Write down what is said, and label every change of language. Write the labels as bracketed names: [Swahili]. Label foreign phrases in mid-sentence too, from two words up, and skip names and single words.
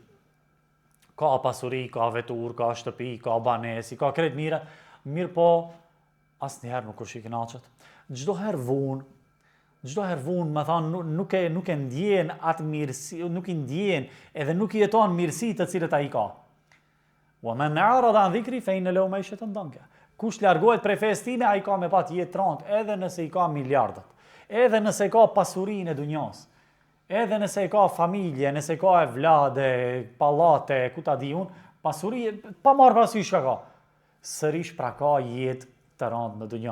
[Albanian] Ka pasuri, ka vetur, ka shtëpi, ka banesë, ka krejt mira, mirë po asnjëherë nuk është i kënaqur. Çdo herë vonë, më thonë, nuk e ndjen atë mirësi, nuk i ndjen edhe nuk i jeton mirësitë të cilët ai ka. [Arabic] ومن أعرض عن ذكري فإن له معيشة ضنكا. [Albanian] Kush largohet prej fesë time, ai ka me pat jetë trontë, edhe nëse i ka miliardat, edhe nëse i ka pasurinë e dunjos, edhe nëse i ka familje, nëse i ka vlade, pallate, ku ta di unë, pasuri, pa marrë parasysh ka. Sërish pra ka jetë të rëndë në dunjë.